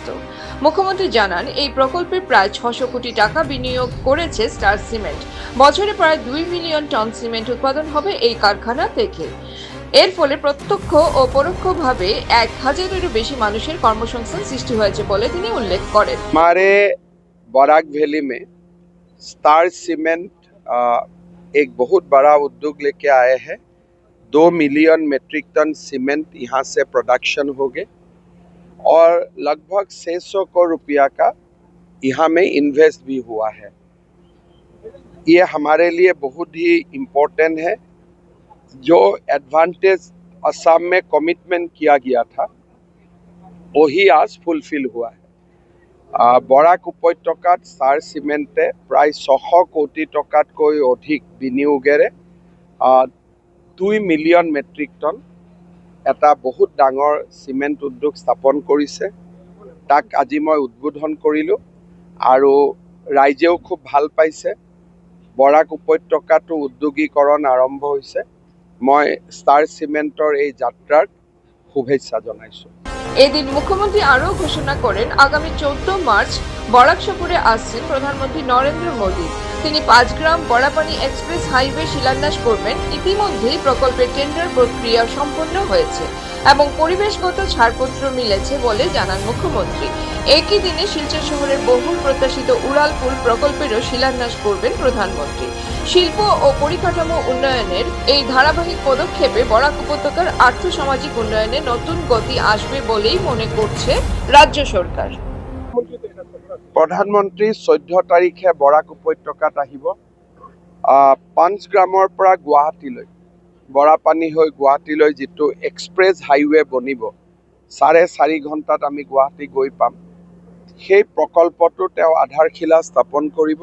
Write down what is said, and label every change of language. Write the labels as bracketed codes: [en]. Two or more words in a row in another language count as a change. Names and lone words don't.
[bn] মুখ্যমন্ত্রী জানান, এই প্রকল্পে প্রায় 600 কোটি টাকা বিনিয়োগ করেছে স্টার সিমেন্ট। বছরে প্রায় 2 [en] million ton [bn] সিমেন্ট উৎপাদন হবে এই কারখানা থেকে। এর ফলে প্রত্যক্ষ ও পরোক্ষভাবে 1000-এরও বেশি মানুষের কর্মসংস্থান সৃষ্টি হয়েছে বলে তিনি উল্লেখ করেন। [hi] हमारे बराक वैली में स्टार सीमेंट एक बहुत बड़ा उद्योग लेके आए हैं। 2 [en] million metric ton [hi] सीमेंट यहाँ से प्रोडक्शन हो गए और लगभग 600 करोड़ रुपया का यहाँ में इन्वेस्ट भी हुआ है। ये हमारे लिए बहुत ही इम्पोर्टेंट है। जो एडवांटेज असम में कमिटमेंट किया गया था वही आज फुलफिल हुआ है। [as] বৰাক উপত্যকাত স্টাৰ চিমেণ্টে প্ৰায় 600 কোটি টকাতকৈ অধিক বিনিয়োগেৰে 2 [en] million metric ton [as] এটা বহুত ডাঙৰ চিমেণ্ট উদ্যোগ স্থাপন কৰিছে। তাক আজি মই উদ্বোধন কৰিলোঁ আৰু ৰাইজেও খুব ভাল পাইছে। বৰাক উপত্যকাটো উদ্যোগীকৰণ আৰম্ভ হৈছে। মই স্টাৰ চিমেণ্টৰ এই যাত্ৰাৰ শুভেচ্ছা জনাইছোঁ। [bn] এদিন মুখ্যমন্ত্রী আরও ঘোষণা করেন, আগামী 14 মার্চ বরাক সফরে আসছেন প্রধানমন্ত্রী নরেন্দ্র মোদী। তিনি 5 গ্রাম বড়াপানি [en] express highway [bn] শিলান্যাস করবেন। ইতিমধ্যেই প্রকল্পের টেন্ডার প্রক্রিয়া সম্পন্ন হয়েছে এবং পরিবেশগত ছাড়পত্র মিলেছে বলে জানান মুখ্যমন্ত্রী। একই দিনে শিলচর শহরের বহুল প্রত্যাশিত উড়ালপুল প্রকল্পেরও শিলান্যাস করবেন প্রধানমন্ত্রী। শিল্প ও পরিকাঠামো উন্নয়নের এই ধারাবাহিক পদক্ষেপে বরাক উপত্যকার আর্থসামাজিক উন্নয়নে নতুন গতি আসবে বলেই মনে করছে রাজ্য সরকার। [as] প্ৰধানমন্ত্ৰী 14 তাৰিখে বৰাক উপত্যকাত আহিব। 5 গ্ৰামৰ পৰা গুৱাহাটীলৈ বৰাপানী হৈ গুৱাহাটীলৈ যিটো [en] express highway [as] বনিব, 4.5 ঘণ্টাত আমি গুৱাহাটী গৈ পাম। সেই প্ৰকল্পটো তেওঁ আধাৰশিলা স্থাপন কৰিব।